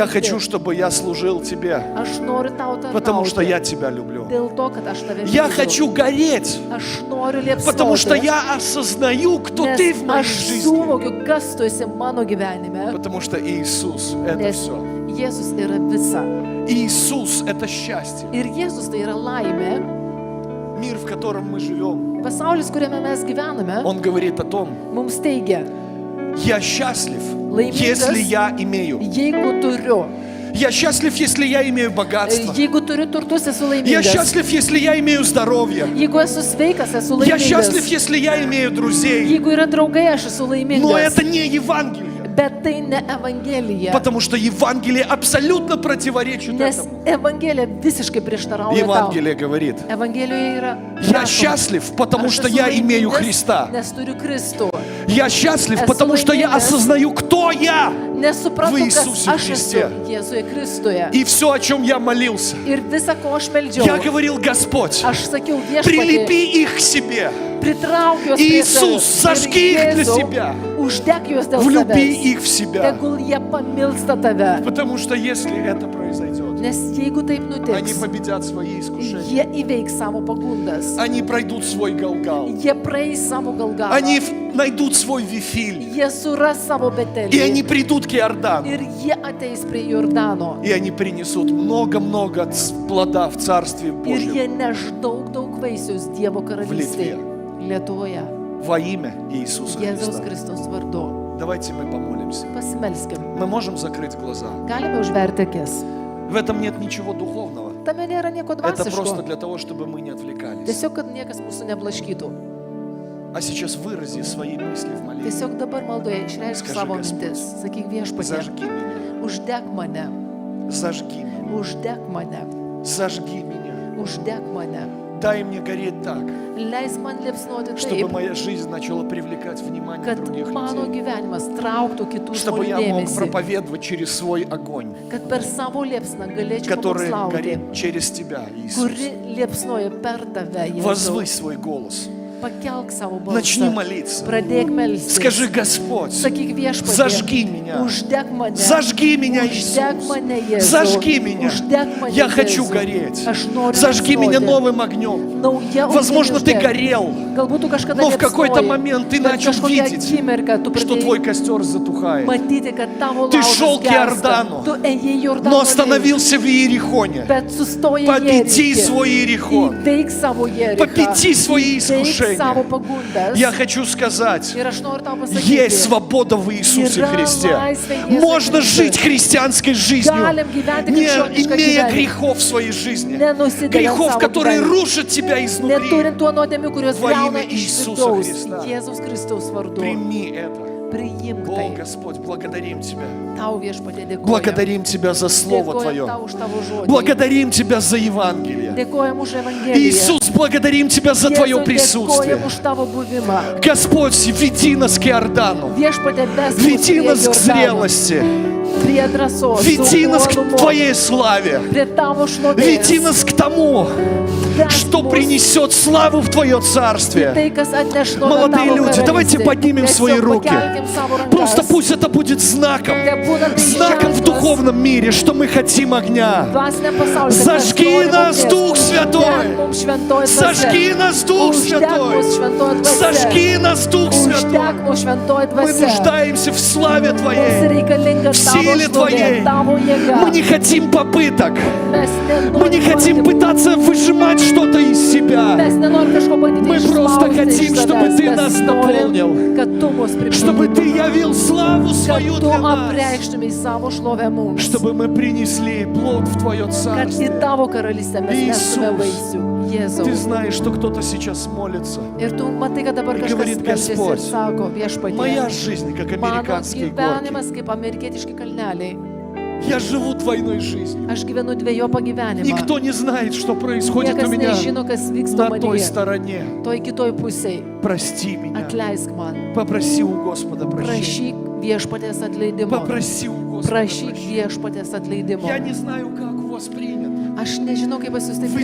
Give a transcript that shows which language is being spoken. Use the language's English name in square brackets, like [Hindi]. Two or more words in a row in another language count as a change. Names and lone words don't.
[Russian] Я хочу, чтобы я служил тебе, [Lithuanian] Aš noriu tau tarnauti. [Russian] потому что я тебя люблю. [Lithuanian] Dėl to, kad aš tave [Russian] Я [Lithuanian] myliu. [Russian] хочу гореть, [Lithuanian] Aš noriu liepsnoti. [Russian] потому что я осознаю, кто [Lithuanian] Nes [Russian] ты в моей [Lithuanian] aš [Russian] жизни. [Lithuanian] suvokiu, kas tu esi mano gyvenime. [Russian] Потому что Иисус – это [Lithuanian] Nes [Russian] все. [Lithuanian] Jėzus yra visa. [Russian] Иисус – это счастье. [Lithuanian] Ir Jėzus tai yra laimė. [Russian] Мир, в котором мы живем, [Lithuanian] Pasaulis, kuriame mes gyvename, [Russian] он говорит о том, [Lithuanian] mums teigia, [Russian] я счастлив, [Lithuanian] Лайминgas. [Russian] если я имею. [Lithuanian] jeigu turiu, [Russian] Я счастлив, если я имею богатство. [Lithuanian] jeigu turiu turtus, esu [Russian] Я [Lithuanian] laimingas. [Russian] счастлив, если я имею здоровье. [Lithuanian] Jeigu esu sveikas, esu [Russian] Я счастлив, [Lithuanian] laimingas. [Russian] если я имею друзей. [Lithuanian] Jeigu yra draugai, aš esu [Russian] Но [Lithuanian] laimingas. [Russian] это не Евангелие. [Lithuanian] Bet tai ne Evangelija. [Russian] Потому что Евангелие абсолютно противоречит [Lithuanian] Nes [Russian] этому. [Lithuanian] Evangelija visiškai prieštarauja tau. [Russian] Евангелие говорит, [Lithuanian] Evangelijoje yra [Russian] я [Lithuanian] rašoma, [Russian] счастлив, потому [Lithuanian] aš [Russian] что [Lithuanian] esu [Russian] я имею [Lithuanian] laimingas, [Russian] Христа. [Lithuanian] Nes turiu Kristų. [Russian] Я счастлив, [Lithuanian] Esu [Russian] потому что я [Lithuanian] laimingas. [Russian] осознаю, кто я. [Lithuanian] Nesuprantu, [Russian] В [Lithuanian] kas [Russian] Иисусе [Lithuanian] aš [Russian] Христе. [Lithuanian] esu Jėzuje Kristuje. [Russian] И все, о чем я молился, [Lithuanian] Ir visa, ko aš meldžiau, [Russian] я говорил, Господь, [Lithuanian] aš sakiau viešpatie, [Russian] прилепи их к себе. [Lithuanian] pritrauk juos prie [Russian] Иисус, [Lithuanian] savęs. [Russian] зажги их для [Lithuanian] Jėzau, [Russian] себя. [Lithuanian] uždek juos dėl [Russian] Влюби [Lithuanian] savęs. [Russian] их в себя. [Lithuanian] Tegul jie pamilsta tave. [Russian] Потому что если это произойдет, [Lithuanian] Nes jeigu taip [Russian] они [Lithuanian] nutiks, [Russian] победят свои искушения. [Lithuanian] jie įveiks savo pagundas. [Russian] Они пройдут свой Галгал. [Lithuanian] Jie praeis savo galgalą. [Russian] Они найдут свой Вифиль. [Lithuanian] Jie suras savo [Russian] И они [Lithuanian] betelį. [Russian] придут к Иордану. [Lithuanian] Ir jie ateis prie Jordano. [Russian] И они принесут много-много плода в Царстве [Lithuanian] Ir [Russian] Божьем. [Lithuanian] jie neš daug vaisius Dievo karalystėje. Lietuvoje. [Russian] Во имя Иисуса [Lithuanian] Jėzaus [Russian] Христа. [Lithuanian] Kristaus vardu. [Russian] Давайте мы помолимся. [Lithuanian] Pasimelskim. [Russian] Мы можем закрыть глаза. [Lithuanian] Galime užverti akis. [Russian] В этом нет ничего духовного. [Lithuanian] Tame nėra nieko [Russian] Это просто [Lithuanian] dvasiško. [Russian] для того, чтобы мы не отвлекались. [Lithuanian] Tiesiog, kad niekas mūsų neblaškytų. [Russian] А сейчас вырази свои мысли в молитве. [Lithuanian] Tiesiog dabar maldoje išreišk [Russian] Skaži, [Lithuanian] savo [Russian] Gospod. [Lithuanian] mintis. Sakyk viešpatie, [Russian] Зажги меня. [Lithuanian] uždeg mane, [Russian] Зажги меня. [Lithuanian] uždeg mane, [Russian] Зажги меня. [Lithuanian] uždeg mane. [Russian] Дай мне гореть так, [Lithuanian] Leisk man liepsnoti [Russian] чтобы [Lithuanian] taip, [Russian] моя жизнь начала привлекать внимание [Lithuanian] kad [Russian] других [Lithuanian] mano [Russian] людей. [Lithuanian] gyvenimas trauktų kitų [Russian] Чтобы [Lithuanian] žmonių [Russian] я мог [Lithuanian] dėmesį, [Russian] проповедовать через свой огонь, [Lithuanian] kad per savo liepsną galėčiau [Russian] который [Lithuanian] pamokslauti, [Russian] горит через Тебя, Иисус. [Lithuanian] kuri liepsnoja per tave, Jėzau. [Russian] Возвысь свой голос. [Lithuanian] Pakelk savo [Russian] Начни [Lithuanian] balsą, [Russian] молиться. [Lithuanian] pradėk melstis. [Russian] Скажи: Господь, [Lithuanian] Sakyk viešpatie, [Russian] зажги меня. [Lithuanian] uždeg mane, [Russian] Зажги меня, [Lithuanian] uždeg [Russian] Иисус. [Lithuanian] mane, Jėzau. [Russian] Зажги меня. [Lithuanian] Uždeg mane, [Russian] Я хочу [Lithuanian] Jėzau. [Russian] гореть. [Lithuanian] Aš noriu [Russian] Зажги меня [Lithuanian] liepsnoti. [Russian] новым огнем. [Lithuanian] Nauja [Russian] Возможно, [Lithuanian] ugnimi [Russian] ты [Lithuanian] uždeg. [Russian] горел, [Lithuanian] Galbūt tu kažkada [Russian] но в какой-то [Lithuanian] liepsnoji, [Russian] момент ты [Lithuanian] bet [Russian] начал [Lithuanian] kažkokią [Russian] видеть, [Lithuanian] akimirką tu [Russian] что [Lithuanian] pradėjai [Russian] твой костер затухает. [Lithuanian] matyti, kad tavo [Russian] Ты [Lithuanian] laužas [Russian] šel к [Lithuanian] gęsta. [Russian] Иордану, [Lithuanian] Tu ėjai Jordano [Russian] Но [Lithuanian] link, [Russian] остановился в Иерихоне. [Lithuanian] bet sustojai [Russian] Победи [Lithuanian] Jeriche. [Russian] свой Иерихон. [Lithuanian] Įveik savo Jerichą. [Russian] Победи свои [Lithuanian] Įveik savo [Russian] искушения. [Lithuanian] pagundas. [Russian] Я хочу сказать, [Lithuanian] Ir aš noriu tau pasakyti, [Russian] есть свобода в Иисусе [Lithuanian] Yra [Russian] Христе. [Lithuanian] laisvė Jėzuje [Russian] Можно [Lithuanian] Kristuje. [Russian] жить христианской жизнью, [Lithuanian] Galim gyventi [Russian] не [Lithuanian] krikščionišką [Russian] имея [Lithuanian] gyvenimą. [Russian] грехов в своей жизни. [Lithuanian] Nenusidedant [Russian] Грехов, [Lithuanian] savo [Russian] которые [Lithuanian] gyvenimą. [Russian] рушат тебя изнутри. [Lithuanian] Neturint tuo nuodėmių, kurios [Russian] Во [Lithuanian] griauna [Russian] имя [Lithuanian] iš [Russian] Иисуса [Lithuanian] vidaus. [Russian] Христа. [Lithuanian] Jėzaus Kristaus vardu. [Russian] Прими это. [Lithuanian] Priimk [Russian] О, [Lithuanian] tai. [Russian] Господь, благодарим Тебя. [Lithuanian] Tau viešpatie dėkojam. [Russian] Благодарим Тебя за Слово [Lithuanian] Dėkojam [Russian] Твое. [Lithuanian] tau už tavo žodį. [Russian] Благодарим Тебя за Евангелие. [Lithuanian] Dėkojam už Evangeliją. [Russian] Иисус, благодарим Тебя за Твое [Lithuanian] Jėzau, [Russian] присутствие. [Lithuanian] dėkojam už tavo buvimą. [Russian] Господь, веди нас к Иордану. [Lithuanian] Viešpatie ves mus [Russian] Веди [Lithuanian] prie [Russian] нас к [Lithuanian] Jordano, [Russian] зрелости. [Lithuanian] prie drąsos, [Russian] Веди нас к [Lithuanian] uolumo, [Russian] Твоей славе. [Lithuanian] prie tavo [Russian] Веди [Lithuanian] šlovės. [Russian] нас к тому, [Lithuanian] Ves [Russian] что [Lithuanian] mus [Russian] принесет славу в Твое Царствие. [Lithuanian] tai, kas atneš šlovę [Russian] Молодые [Lithuanian] tavo [Russian] люди, давайте [Lithuanian] karalystei. [Russian] поднимем свои [Lithuanian] Tiesiog [Russian] руки. [Lithuanian] pakelkim savo rankas. [Russian] Просто пусть это будет знаком. [Lithuanian] Tebūna tai [Russian] Знаком в [Lithuanian] ženklas. [Russian] духовном мире, что мы хотим огня. [Lithuanian] Dvasiniam pasauliui, kad mes [Russian] Зажги [Lithuanian] norime [Russian] нас, [Lithuanian] ugnies. [Russian] Дух Святой. [Lithuanian] Uždeg mums šventoji dvasia. [Russian] Зажги нас, Дух [Lithuanian] Uždeg [Russian] Святой. [Lithuanian] mus šventoji dvasia. [Russian] Зажги нас, Дух Святой. [Lithuanian] Uždeg mus šventoji [Russian] Мы [Lithuanian] dvasia. [Russian] нуждаемся в славе [Lithuanian] Mums [Russian] Твоей. [Lithuanian] reikalinga [Russian] В [Lithuanian] tavo [Russian] силе Твоей. [Lithuanian] šlovė, tavo jėga. [Russian] Мы не хотим попыток. [Lithuanian] Mes [Russian] Мы не хотим пытаться выжимать что-то из себя. [Lithuanian] Mes nenorim kažko bandyti [Russian] Мы просто хотим, [Lithuanian] iš [Russian] чтобы [Lithuanian] savęs. [Russian] Ты [Lithuanian] Mes [Russian] нас [Lithuanian] norim, [Russian] наполнил. [Lithuanian] kad tu mus [Russian] Чтобы Ты [Lithuanian] pripildytum, [Russian] явил славу свою [Lithuanian] kad tu [Russian] для нас. [Lithuanian] apreikštumai savo šlovę mums, [Russian] Чтобы мы принесли плод в Твое [Lithuanian] kad į [Russian] Царствие. [Lithuanian] tavo karalystę mes [Russian] Иисус, [Lithuanian] nestume vaisių. Jėzau. [Russian] Ты знаешь, что кто-то сейчас молится. [Lithuanian] Ir tu matai, kad dabar Ir kažkas [Russian] говорит, [Lithuanian] meldžiasi ir [Russian] Господь, [Lithuanian] sako, viešpatie, [Russian] Моя жизнь, как [Lithuanian] mano [Russian] американские горки. [Lithuanian] gyvenimas kaip amerikietiški kalneliai. [Russian] Я живу двойной жизнью. [Lithuanian] Aš gyvenu dviejopą gyvenimą. [Russian] Никто не знает, что происходит у [Lithuanian] Niekas [Russian] меня [Lithuanian] nežino, kas vyksta [Russian] на той [Lithuanian] manyje. [Russian] стороне. [Lithuanian] Toj kitoj pusėje. [Russian] Прости меня. [Lithuanian] Atleisk man. [Russian] Попроси у Господа прощения. [Lithuanian] Prašyk viešpatės atleidimo. [Russian] Попроси у Господа [Lithuanian] Prašyk [Russian] прощения. [Lithuanian] viešpatės atleidimo. [Russian] Я не знаю, как у вас принято. [Lithuanian] Aš nežinau, kaip pas jūs tai